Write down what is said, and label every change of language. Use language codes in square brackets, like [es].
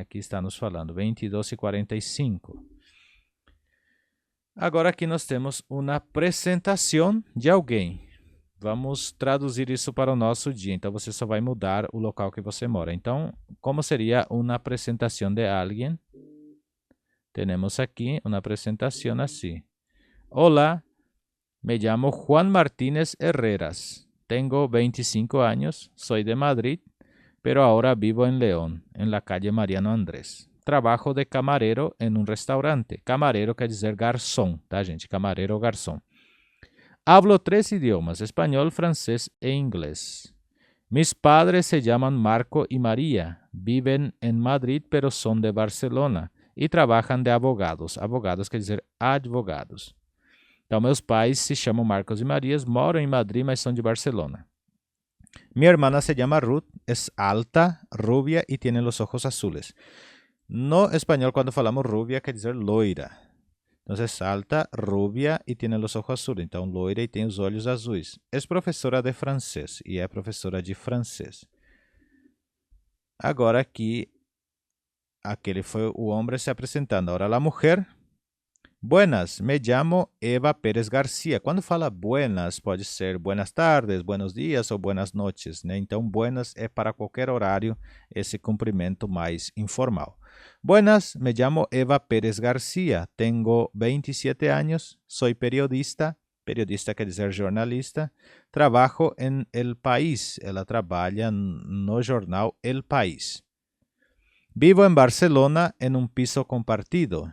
[pt] Aqui está nos falando, 22:45. Agora aqui nós temos uma apresentação de alguém. Vamos traduzir isso para o nosso dia. Então, você só vai mudar o local que você mora. Então, como seria uma apresentação de alguém? Temos aqui uma apresentação assim. [es] Olá, me llamo Juan Martínez Herreras. Tengo 25 años, soy de Madrid, pero ahora vivo en León, en la calle Mariano Andrés. Trabajo de camarero en un restaurante. [pt] Camarero quer dizer garçom, tá, gente? Camarero ou garçom. [es] Hablo 3 idiomas, español, francés e inglés. Mis padres se llaman Marco y María. Viven en Madrid, pero son de Barcelona y trabajan de abogados. [pt] Abogados quer dizer advogados. Então, meus pais se chamam Marcos e Marias, moram em Madrid, mas são de Barcelona. [es] Mi hermana se llama Ruth, es alta, rubia y tiene los ojos azules. [pt] No español, cuando falamos rubia, quer dizer loira. Então, é alta, rubia e tem os olhos azuis. Então, loira e tem os olhos azuis. É professora de francês e é professora de francês. Agora aqui, aquele foi o homem se apresentando. Agora a mulher. [es] Buenas, me llamo Eva Pérez Garcia. [pt] Quando fala buenas, pode ser [es] buenas tardes, buenos dias [pt] ou [es] buenas noches, [pt] né? Então, buenas é para qualquer horário esse cumprimento mais informal. [es] Buenas, me llamo Eva Pérez Garcia. Tengo 27 años, soy periodista. [pt] Periodista quer dizer jornalista. [es] Trabajo en El País. [pt] Ela trabalha no jornal El País. Vivo em Barcelona em um piso compartido.